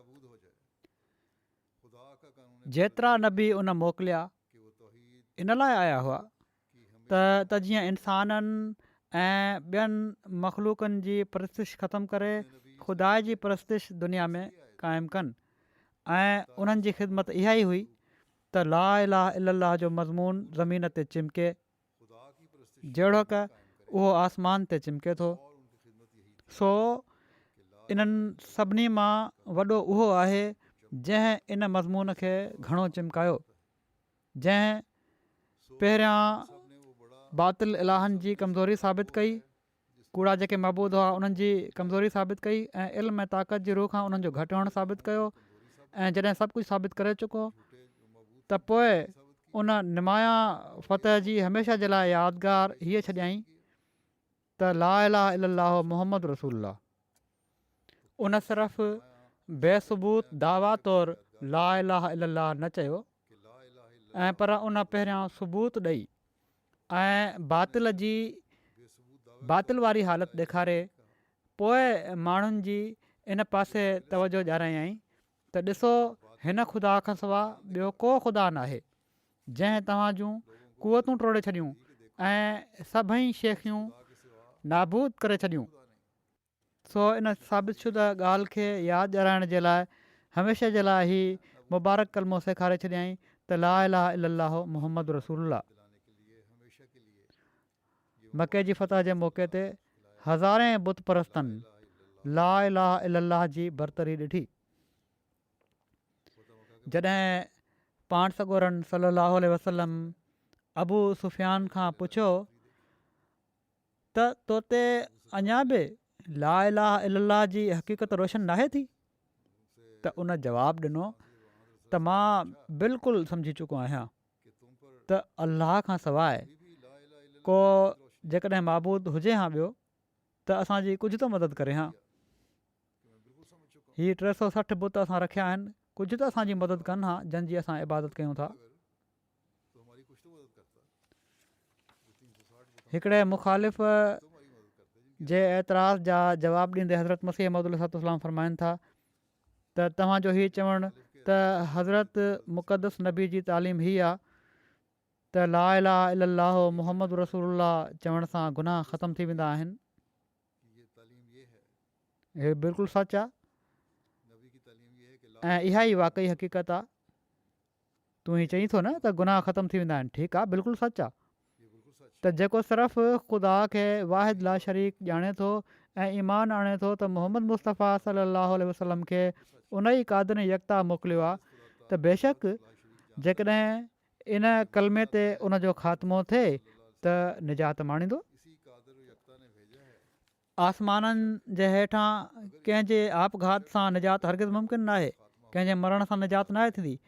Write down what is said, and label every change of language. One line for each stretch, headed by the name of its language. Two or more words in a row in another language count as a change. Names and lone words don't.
Sindhi: जेतिरा नबी उन मोकिलिया इन लाइ आया हुआ त जीअं इंसाननि ऐं ॿियनि मख़लूकनि जी परस्तिश ख़तमु करे ख़ुदा जी परस्तिश दुनिया में क़ाइमु कनि। ऐं उन्हनि जी ख़िदमत इहा ई हुई त
Arabic: لا إله إلا الله
Sindhi: जो मज़मून ज़मीन ते चिमके जहिड़ो की उहो आसमान ते चिमके थो। सो इन्हनि सभिनी मां वॾो उहो आहे जंहिं इन मज़मून खे घणो चिमकायो, जंहिं पहिरियां बातिल इलाहनि जी कमज़ोरी साबित कई, कूड़ा जेके मबूद हुआ उन्हनि जी कमज़ोरी साबित कई, ऐं इल्म ऐं ताक़त जी रूह खां उन्हनि जो घटि हुअणु साबित कयो। ऐं जॾहिं सभु कुझु साबित करे चुको त पोइ उन निमाया फ़तह जी हमेशह जे लाइ यादगार हीअ छॾियईं त
Arabic: لا إله إلا الله محمد رسول الله.
Sindhi: उन सिर्फ़ु बेसबूत दावा तौरु
Arabic: لا إله إلا الله
Sindhi: न चयो, ऐं पर उन पहिरियां सबूत ॾेई ऐं बातिल वारी हालति ॾेखारे पोइ माण्हुनि जी इन पासे तवजो ॾियारायईं त ॾिसो हिन ख़ुदा खां सवाइ ॿियो को ख़ुदा न आहे जंहिं तव्हां जूं कुवतूं टोड़े छॾियूं ऐं सभई शेखियूं नाबूद करे छॾियूं। सो इन साबित शुदा ॻाल्हि खे यादि ॾियाराइण जे लाइ हमेशह जे लाइ ही मुबारक कलमो सेखारे छॾियईं त
Arabic: لا إله إلا الله محمد رسول الله.
Sindhi: मके जी फ़तह जे मौक़े ते हज़ारे बुत परस्तनि
Arabic: لا إله إلا الله
Sindhi: जी बरतरी ॾिठी। जॾहिं पाण सॻोरनि
Arabic: صلى الله عليه وسلم
Sindhi: अबू सुफ़ियान खां पुछियो त तोते अञा बि
Arabic: لا إله إلا الله
Sindhi: जी हक़ीक़त रोशन नाहे थी, त उन जवाबु ॾिनो त मां बिल्कुलु सम्झी चुको आहियां त अल्लाह खां सवाइ को जेकॾहिं माबूद हुजे हा ॿियो त असांजी कुझु त मदद करे हा। हीअ 360 बुत असां रखिया आहिनि, कुझु त असांजी मदद कनि हा जंहिंजी असां इबादत कयूं था। हिकिड़े मुख़ालिफ़ जे एतिराज़ जा जवाबु ॾींदे हज़रत मसीह मौद अलैहिस्सलाम फ़रमाइनि था त तव्हांजो हीउ चवणु त हज़रत मुक़दस नबी जी तालीम हीअ आहे त
Arabic: لا إله إلا الله محمد رسول الله
Sindhi: चवण सां गुनाह ख़तमु थी वेंदा आहिनि। हीअ बिल्कुलु सच आहे ऐं इहा ई वाक़ई हक़ीक़त आहे। तूं ही चईं थो न त गुनाह ख़तमु थी वेंदा आहिनि, ठीकु आहे, बिल्कुलु सच आहे त जेको सिर्फ़ु ख़ुदा खे
Arabic: واحد لا شريك
Sindhi: ॼाणे थो ऐं ईमान आणे थो त मुहम्मद मुस्तफ़ा
Arabic: صلى الله عليه وسلم
Sindhi: खे उन ई क़ादिर यकता मोकिलियो आहे त बेशक जेकॾहिं इन कलमे ते उन जो ख़ात्मो थिए त निजात माणींदो। आसमाननि जे हेठां कंहिंजे आपघात सां निजात हरगिज़ मुमकिन न आहे, कंहिंजे मरण सां निजात न आहे थींदी।